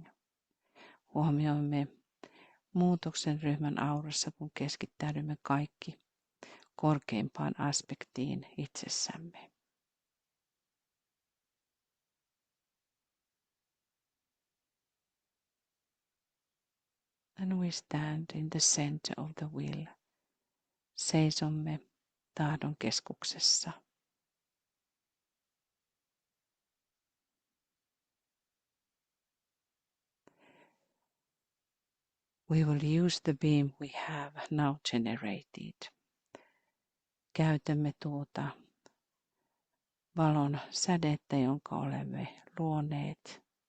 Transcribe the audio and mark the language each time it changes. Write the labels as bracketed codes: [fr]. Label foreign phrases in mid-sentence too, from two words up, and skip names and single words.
[fi] Huomioimme muutoksen ryhmän aurassa, kun keskittäydymme kaikki korkeimpaan aspektiin itsessämme. [en] And we stand in the center of the will. [fi] Seisomme tahdon keskuksessa. [en] We will use the beam we have now generated. [fi] Käytämme tuota valon sädettä, jonka olemme luoneet.